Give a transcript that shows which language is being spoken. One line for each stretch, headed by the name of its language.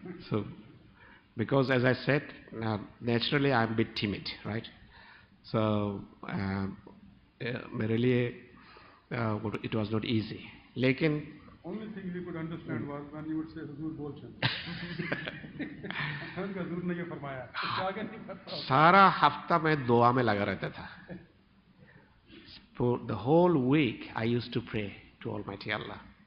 English: So, because as I said, naturally I'm a bit timid, right? So,
Hindi: मेरे लिए
English: it was not easy.
Hindi: लेकिन
English: only thing we could understand was when you would say
Hindi: हुजूर बोल चल। हुजूर ने ये फरमाया, तो आगे नहीं पता। सारा हफ्ता मैं दुआ में लगा रहता था।
English: For the whole week I used to pray to Almighty Allah.